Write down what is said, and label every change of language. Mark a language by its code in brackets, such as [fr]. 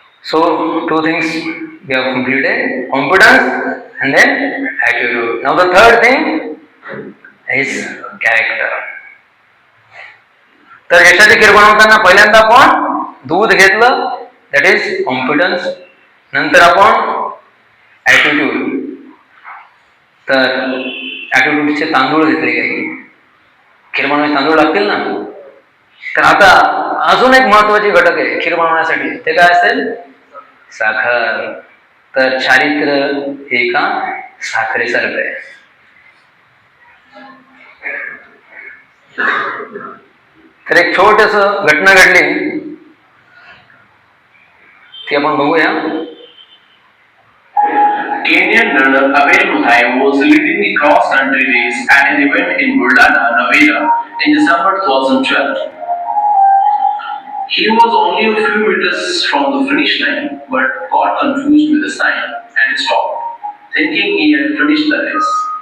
[en] So 2 things we have completed: competence and then attitude. Now the third thing is character. [mr] तर यशाची खीर बनवताना पहिल्यांदा आपण दूध घेतलं, [en] That is competence. [mr] नंतर आपण ॲटिट्यूड, तर ॲटिट्यूडचे तांदूळ घेतले काही. खीर बनवायचे तांदूळ लागतील ना. तर आता अजून एक महत्वाचे घटक आहे खीर बनवण्यासाठी, ते काय असेल? साखर. तर चारित्र्य एका साखरेसारखं आहे. तर एक छोटस घटना घडली, ती आपण बघूया. [en] Kenyan runner Abel Muthai was leading the cross-country race at an event in Buldana, Navela in December 2012. He was only a few meters from the finish line but got confused with the sign and stopped, thinking he had finished the race.